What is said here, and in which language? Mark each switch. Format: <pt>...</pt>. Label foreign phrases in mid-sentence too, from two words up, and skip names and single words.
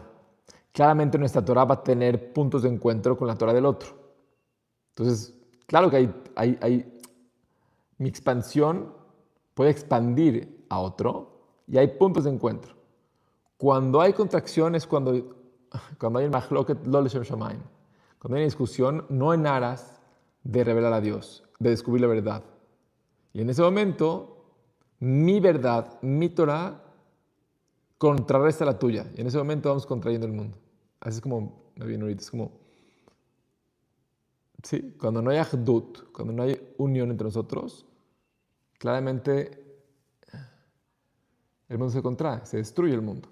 <es>Claramente nuestra Torah va a tener puntos de encuentro con la Torah del otro. Entonces, claro que mi expansión puede expandir a otro y hay puntos de encuentro. Cuando hay contracción es cuando hay el</es> <he>מחלוקת לא לשם שמים.</he> <es>Cuando hay una discusión no en aras de revelar a Dios, de descubrir la verdad. Y en ese momento, mi verdad, mi Torah, contrarresta la tuya. Y en ese momento vamos contrayendo el mundo. Así es como me viene ahorita. Es como, sí, cuando no hay ahdut, cuando no hay unión entre nosotros, claramente el mundo se contrae, se destruye el mundo.</es>